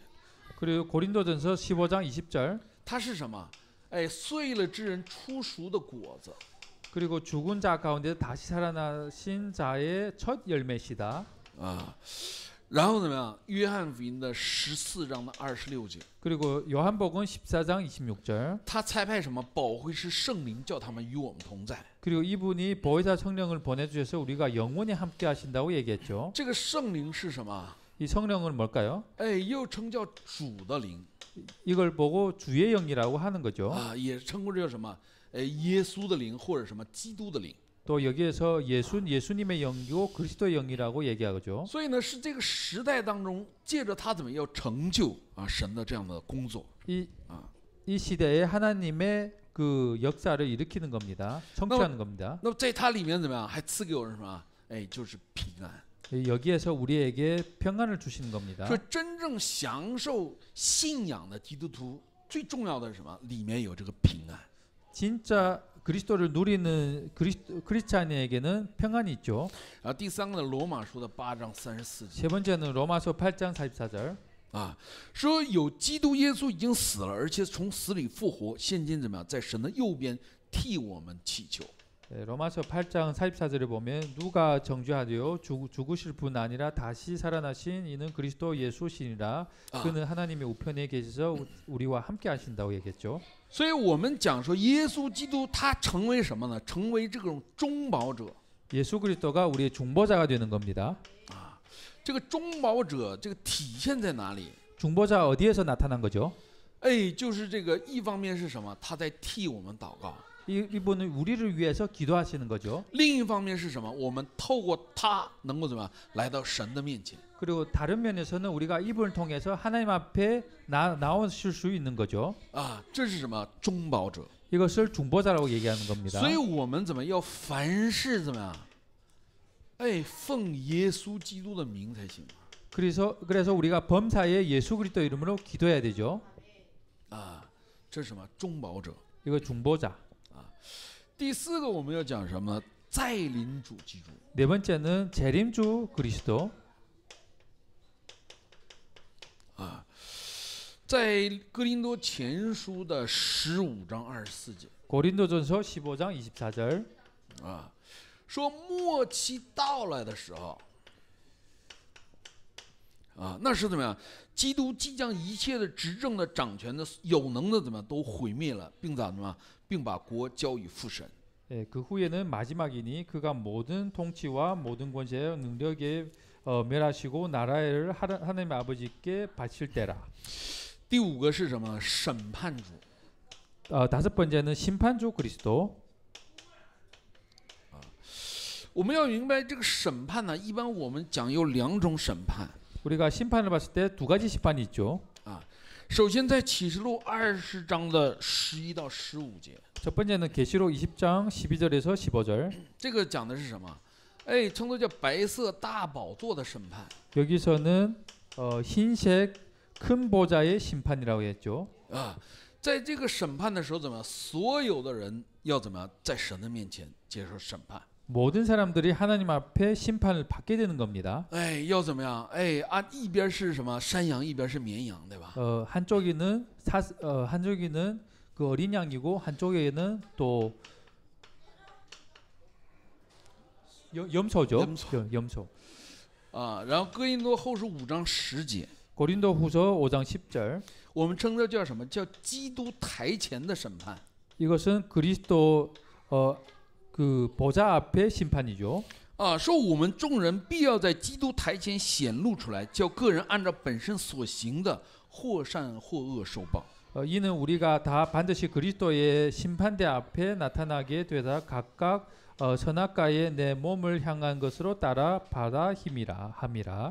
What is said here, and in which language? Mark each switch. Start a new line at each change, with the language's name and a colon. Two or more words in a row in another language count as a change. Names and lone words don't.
Korean: 그리고 고린도전서 15장 20절.
Chinese: 它是什么？哎，碎了之人出熟的果子。
Korean: 그리고 죽은 자 가운데 다시 살아나신 자의 첫 열매시다.
Chinese: 啊，然后怎么样？约翰福音的14章的26节，
Korean: 그리고 요한복음 14장 26절.
Chinese: 他差派什么？保惠师圣灵，叫他们与我们同在。
Korean: 그리고 이분이 보혜사 성령을 보내주셔서 우리가 영원히 함께 하신다고 얘기했죠.
Chinese: 这个圣灵是什么？
Korean: 이 성령은 뭘까요?
Chinese: 哎，又称叫主的灵
Korean: 이걸 보고 주의 영이라고 하는 거죠.
Chinese: 啊，也称过这叫什么？哎，耶稣的灵或者什么基督的灵。
Korean: 또 여기에서 예수님의 영이고 그리스도의 영이라고 얘기하죠.
Chinese: 所以呢，是这个时代当中，借着他怎么要成就啊神的这样的工作。
Korean: 이 시대에 하나님의 그 역사를 일으키는 겁니다. 성취하는 겁니다.
Chinese: 那么在它里面怎么样？还赐给我们什么？哎，就是平安。
Korean: 여기에서 우리에게 평안을 주시는 겁니다.
Chinese: 说真正享受信仰的基督徒，最重要的是什么？里面有这个平安。
Korean: 진짜 그리스도를 누리는 크리스찬에게는 평안이 있죠.
Chinese: 然后第三个呢，罗马书的8章34节
Korean: 세 번째는 로마서 8장 44절.
Chinese: 啊，说有基督耶稣已经死了，而且从死里复活，现今怎么样，在神的右边替我们祈求。
Korean: 로마서 8장 44절에 보면 누가 정죄하되어 죽으실 뿐 아니라 다시 살아나신 이는 그리스도 예수시니라. 그는 하나님의 우편에 계셔서 우리와 함께 하신다고 얘기했죠.
Chinese: 所以我们讲说，耶稣基督他成为什么呢？成为这种中保者。
Korean: 예수 그리스도가 우리의 중보자가 되는 겁니다.
Chinese: 这个中保者，这个体现在哪里？
Korean: 중보자 어디에서 나타난 거죠?
Chinese: 哎，就是这个一方面是什么？他在替我们祷告。
Korean: 이분은 우리를 위해서 기도하시는 거죠.
Chinese: 另一方面是什么？我们透过他能够怎么样来到神的面前？
Korean: 그리고 다른 면에서는 우리가 이분을 통해서 하나님 앞에 나오실 수 있는 거죠.
Chinese: 啊，这是什么？中保者。
Korean: 이것을 중보자라고 얘기하는 겁니다.
Chinese: 所以我们怎么要凡事怎么样？哎，奉耶稣基督的名才行。
Korean: 그래서 우리가 범사에 예수 그리스도 이름으로 기도해야 되죠.
Chinese: 啊，这是什么？中保者。
Korean: 이거 중보자.
Chinese: 第四个我们要讲什么呢？再临主基督。
Korean: 네 번째는 재림주 그리스도.
Chinese: 啊，在哥林多前书的15章24节
Korean: 고린도전서 15장 24절.
Chinese: 啊，说末期到来的时候，啊，那是怎么样？基督即将一切的执政的、掌权的、有能的怎么样都毁灭了，并怎么样，并把国交与父神。
Korean: 예, 그 후에는 마지막이니 그가 모든 통치와 모든 권세와 능력에 멸하시고 나라를 하나님 아버지께 바칠 때라.
Chinese: 第五个是什么？审判主。
Korean: 다섯 번째는 심판주 그리스도.
Chinese: 我们要明白这个审判呢，一般我们讲有两种审判。
Korean: 우리가 심판을 봤을 때 두 가지 심판이 있죠.
Chinese: 首先在启示录20章的11到15节，
Korean: 첫 번째는 계시록 20장 12절에서 15절.
Chinese: 这个讲的是什么？哎，称作叫白色大宝座的审判
Korean: 여기서는 흰색 큰 보좌의 심판이라고 했죠. 啊。
Chinese: 在这个审判的时候，怎么样？所有的人要怎么样？在神的面前接受审判。 모든 사람들이 하나님 앞에 심판을 받게 되는 겁니다. 哎，要怎么样？哎，一边是什么山羊，一边是绵羊，对吧？
Korean: 한쪽에는 한쪽에는 그 어린 양이고 한쪽에는 또 염소죠. 염소.
Chinese: 啊，然后哥林多后书5章10节，
Korean: 고린도후서 5장 10절.
Chinese: 我们称这叫什么？叫基督台前的审判。
Korean: 이것은 그리스도 그 보좌 앞의 심판이죠.
Chinese: 啊，说我们众人必要在基督台前显露出来，叫个人按照本身所行的，或善或恶受报。
Korean: 이는 우리가 다 반드시 그리스도의 심판대 앞에 나타나게 되다 각각 선악과에 내 몸을 향한 것으로 따라 받아 함이라.